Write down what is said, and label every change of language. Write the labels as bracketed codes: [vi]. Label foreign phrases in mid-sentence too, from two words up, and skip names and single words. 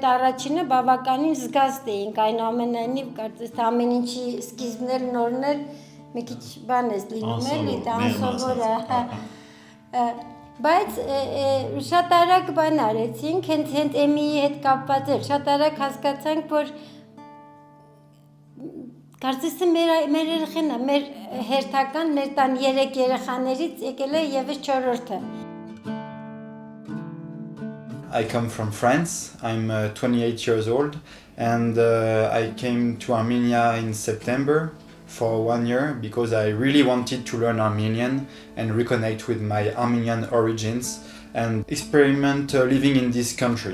[hy] առաջինը բավականին զգաստ էինք, այնուամենայնիվ կարծես թե ամեն ինչի սկիզբն էլ նորն էլ մի քիչ բան է լինում էլի, դա անսովոր է։ Բայց շատ արագ բան արեցինք, հենց Էմիի հետ կապված էր, շատ արագ հասկացանք, որ կարծես թե մեր երեխան է, մեր հերթական, մեր տան 3 երեխաներից եկել է եւս 4-րդը։ [en] I come from France. I'm 28 years old, and I came to Armenia in September for 1 year because I really wanted to learn Armenian and reconnect with my Armenian origins and experiment living in this country.